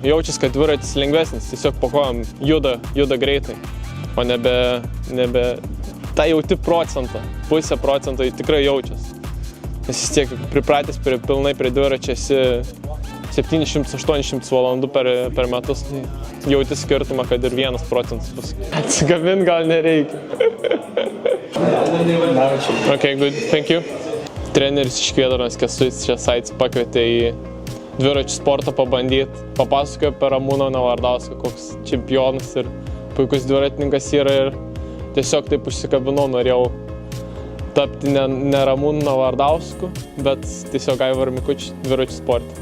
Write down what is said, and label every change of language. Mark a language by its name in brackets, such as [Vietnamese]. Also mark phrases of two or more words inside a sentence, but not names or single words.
[Lithuanian] Jaučias, kad dviratis lengvesnis, tiesiog po kojom juda greitai, o nebe tą jauti procentą, pusę procento tikrai jaučias. Nes vis tiek pripratęs pilnai prie dviračio esi 700-800 valandų per metus, tai jauti skirtumą, kad ir 1% bus. Atsigabint gal nereikia. [English] Okay, good, thank you. [Lithuanian] Treneris iš Kėdaros Kęstutis Česaitis pakvietė į dviračių sportą pabandyti. Papasakojo apie Ramūną Navardauską, koks čempionas ir puikus dviratininkas yra, ir tiesiog taip užsikabinau, norėjau tapti ne Ramūnu Navardausku, bet tiesiog Aivaru Mikučiu dviračių sportą.